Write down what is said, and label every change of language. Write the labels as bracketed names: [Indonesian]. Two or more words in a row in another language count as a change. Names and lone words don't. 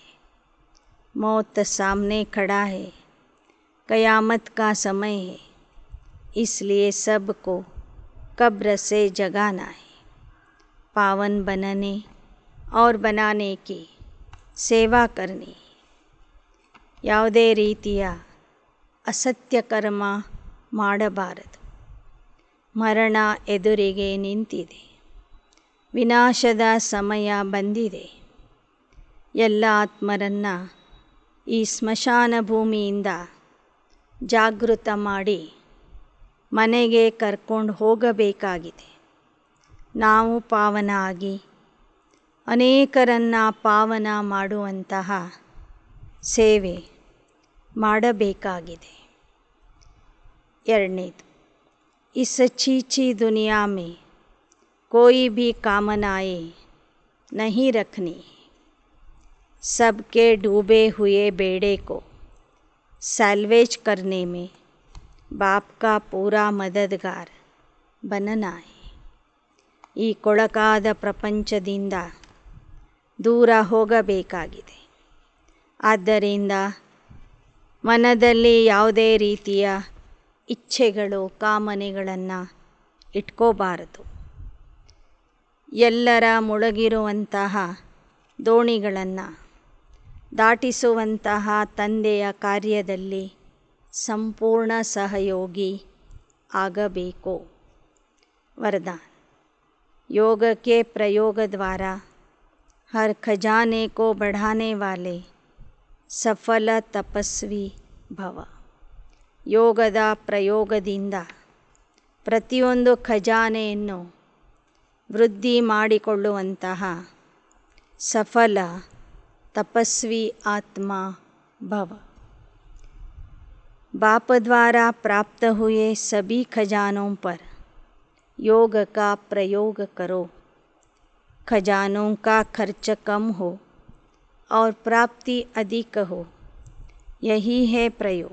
[Hindi] मौत सामने खड़ा है. कयामत का समय है. इसलिए सबको कब्र से जगाना है. पावन बनने और बनाने की सेवा करनी. [Kannada] ಯಾವುದೇ ರೀತಿಯ ಅಸತ್ಯ ಕರ್ಮ ಮಾಡಬಾರದು. ಮರಣ ಎದುರಿಗೆ ನಿಂತಿದೆ. ವಿನಾಶದ ಸಮಯ ಬಂದಿದೆ. ಎಲ್ಲ ಆತ್ಮರನ್ನು ಈ ಸ್ಮಶಾನ ಭೂಮಿಯಿಂದ ಜಾಗೃತ ಮಾಡಿ ಮನೆಗೆ ಕರ್ಕೊಂಡು ಹೋಗಬೇಕಾಗಿದೆ. ನಾವು ಪಾವನ ಆಗಿ ಅನೇಕರನ್ನು ಪಾವನ ಮಾಡುವಂತಹ ಸೇವೆ ಮಾಡಬೇಕಾಗಿದೆ. ಎರಡನೇದು, [Hindi] इस छीछी दुनिया में कोई भी कामनाएं नहीं रखनी. सबके डूबे हुए बेड़े को सैल्वेज करने में बाप का पूरा मददगार बनना है. [Kannada] ಈ ಕೊಳಕಾದ ಪ್ರಪಂಚದಿಂದ ದೂರ ಹೋಗಬೇಕಾಗಿದೆ. ಆದ್ದರಿಂದ ಮನದಲ್ಲಿ ಯಾವುದೇ ರೀತಿಯ ಇಚ್ಛೆಗಳು ಕಾಮನೆಗಳನ್ನು ಇಟ್ಕೋಬಾರದು. ಎಲ್ಲರ ಮುಳುಗಿರುವಂತಹ ದೋಣಿಗಳನ್ನು ದಾಟಿಸುವಂತಹ ತಂದೆಯ ಕಾರ್ಯದಲ್ಲಿ ಸಂಪೂರ್ಣ ಸಹಯೋಗಿ ಆಗಬೇಕು. [Hindi] वरदान. योग के प्रयोग द्वारा हर खजाने को बढ़ाने वाले सफल तपस्वी भव. [Kannada] ಯೋಗದ ಪ್ರಯೋಗದಿಂದ ಪ್ರತಿಯೊಂದು ಖಜಾನೆಯನ್ನು ವೃದ್ಧಿ ಮಾಡಿಕೊಳ್ಳುವಂತಹ ಸಫಲ [Hindi] तपस्वी आत्मा भव। बाप द्वारा प्राप्त हुए सभी खजानों पर योग का प्रयोग करो। खजानों का खर्च कम हो और प्राप्ति अधिक हो, यही है प्रयोग।